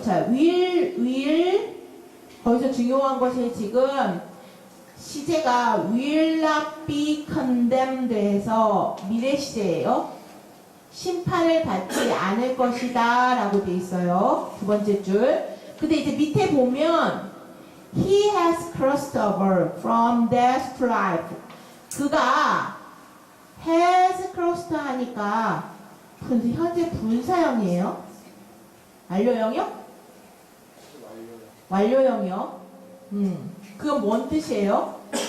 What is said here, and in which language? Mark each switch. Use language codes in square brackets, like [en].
[ko] 자, will 거기서 중요한 것이 지금 시제가 [en] will not be condemned [ko] 해서 미래 시제예요. 심판을 받지 않을 것이다 라고 돼 있어요. 두 번째 줄. 근데 이제 밑에 보면 [en] he has crossed over from death to life. [ko] 그가 [en] has crossed [ko] 하니까 현재 분사형이에요. 완료형이요? 완료형이요. 그건 뭔 뜻이에요?